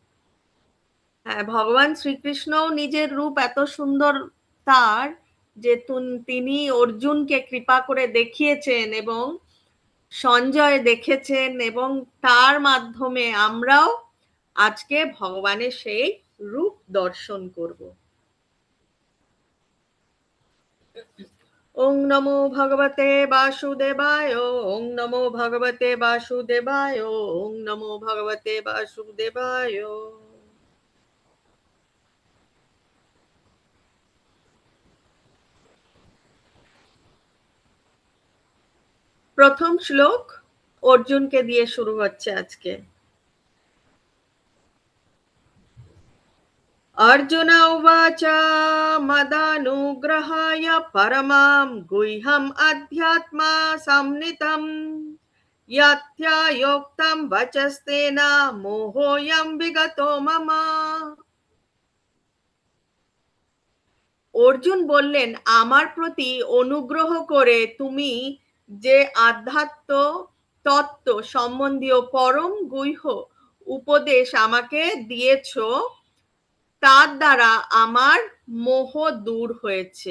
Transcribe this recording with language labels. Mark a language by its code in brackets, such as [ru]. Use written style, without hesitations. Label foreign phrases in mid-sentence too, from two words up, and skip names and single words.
[bn] ভগবান শ্রীকৃষ্ণও নিজের রূপ এত সুন্দর তার যে তিনি অর্জুনকে কৃপা করে দেখিয়েছেন এবং সঞ্জয় দেখেছেন এবং তার মাধ্যমে আমরাও আজকে ভগবানের সেই রূপ দর্শন করব। [sa] ওং নমো ভগবতে বাসুদেবায়, ওং নমো ভগবতে বাসুদেবায়, ওং নমো ভগবতে বাসুদেবায়। [bn] প্রথম শ্লোক অর্জুনকে দিয়ে শুরু হচ্ছে আজকে। [sa] अर्जुन उवाच मदानुग्रहाय परमां गुह्यम् अध्यात्मा संनितं यत्यायोक्तं वचस्तेन मोहोऽयं विगतो मम। [bn] অর্জুন বললেন, আমার প্রতি অনুগ্রহ করে তুমি যে আধ্যাত্ম তত্ত্ব সম্বন্ধীয় পরম গুহ্য উপদেশ আমাকে দিয়েছ তার দ্বারা আমার মোহ দূর হয়েছে।